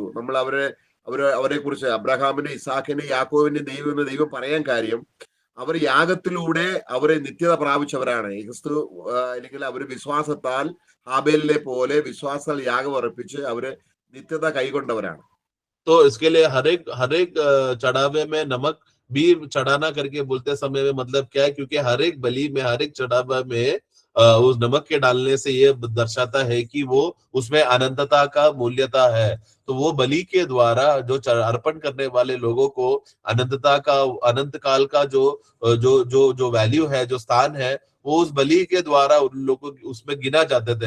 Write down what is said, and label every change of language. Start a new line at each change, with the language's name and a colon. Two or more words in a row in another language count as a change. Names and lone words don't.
Malayalam: നമ്മൾ അവരെ കുറിച്ച് അബ്രഹാമിന്റെ, ഇസാക്കിന്റെ, യാക്കോവിന്റെ ദൈവം എന്ന് ദൈവം പറയാൻ കാര്യം അവർ യാഗത്തിലൂടെ അവരെ നിത്യത പ്രാപിച്ചവരാണ്. ക്രിസ്തു അല്ലെങ്കിൽ അവർ വിശ്വാസത്താൽ ഹാബേലിനെ പോലെ വിശ്വാസത്താൽ യാഗം അർപ്പിച്ച് അവര് നിത്യത കൈകൊണ്ടവരാണ്.
Hindi: तो इसके लिए हर एक चढ़ावे में नमक भी चढ़ाना करके बोलते समय में मतलब क्या है, क्योंकि हर एक बलि में, हर एक चढ़ावा में उस नमक के डालने से ये दर्शाता है कि वो उसमें अनंतता का मूल्यता है। तो वो बलि के द्वारा जो अर्पण करने वाले लोगों को अनंतता का, अनंत काल का जो जो जो जो वैल्यू है, जो स्थान है, वो उस बलि के द्वारा उन लोगों उसमें गिना जाते थे।